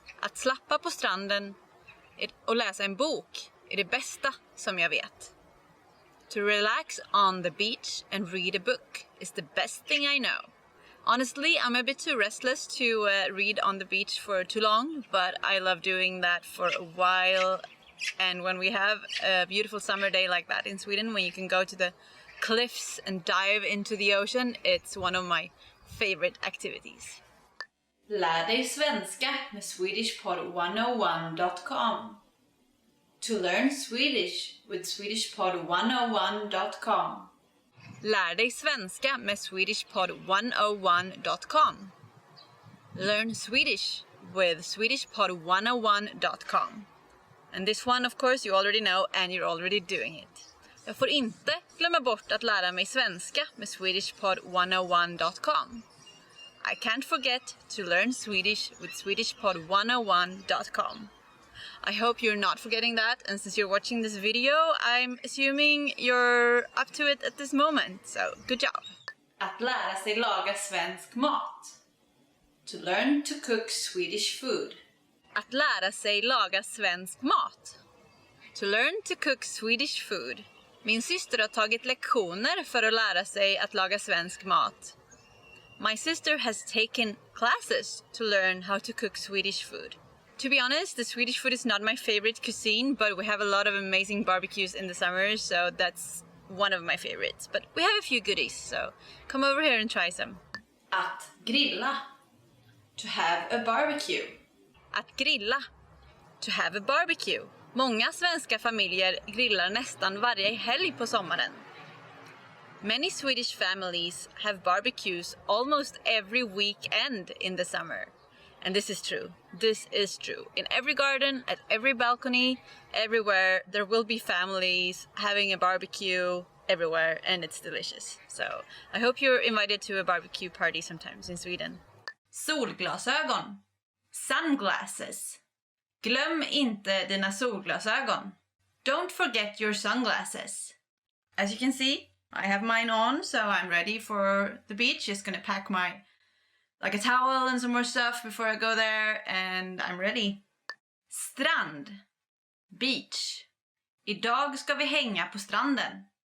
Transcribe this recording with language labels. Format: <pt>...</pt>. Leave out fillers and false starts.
<sv>Att slappa på stranden och läsa en bok är det bästa som jag vet.</sv> <en>To relax on the beach and read a book is the best thing I know. Honestly, I'm a bit too restless to read on the beach for too long, but I love doing that for a while. And when we have a beautiful summer day like that in Sweden, when you can go to the cliffs and dive into the ocean, it's one of my favorite activities.</en> <sv>Lär dig svenska med SwedishPod101.com.</sv> <en>To learn Swedish with SwedishPod101.com.</en> <sv>Lär dig svenska med SwedishPod101.com.</sv> <en>Learn Swedish with SwedishPod101.com. And this one, of course, you already know and you're already doing it.</en> <sv>Jag får inte glömma bort att lära mig svenska med SwedishPod101.com.</sv> <en>I can't forget to learn Swedish with SwedishPod101.com. I hope you're not forgetting that, and since you're watching this video, I'm assuming you're up to it at this moment, so good job!</en> <sv>Att lära sig laga svensk mat.</sv> <en>To learn to cook Swedish food.</en> <sv>Att lära sig laga svensk mat.</sv> <en>To learn to cook Swedish food.</en> <sv>Min syster har tagit lektioner för att lära sig att laga svensk mat.</sv> <en>My sister has taken classes to learn how to cook Swedish food. To be honest, the Swedish food is not my favorite cuisine, but we have a lot of amazing barbecues in the summer, so that's one of my favorites. But we have a few goodies, so come over here and try some.</en> <sv>Att grilla.</sv> <en>To have a barbecue.</en> <sv>Att grilla.</sv> <en>To have a barbecue.</en> <sv>Många svenska familjer grillar nästan varje helg på sommaren.</sv> <en>Many Swedish families have barbecues almost every weekend in the summer. And this is true. This is true. In every garden, at every balcony, everywhere, there will be families having a barbecue everywhere, and it's delicious. So I hope you're invited to a barbecue party sometimes in Sweden.</en> <sv>Solglasögon.</sv> <en>Sunglasses.</en> <sv>Glöm inte dina solglasögon.</sv> <en>Don't forget your sunglasses. As you can see, I have mine on, so I'm ready for the beach. Just gonna pack like a towel and some more stuff before I go there, and I'm ready.</en> <sv>Strand.</sv> <en>Beach.</en> <sv>Idag ska vi hänga på stranden.</sv>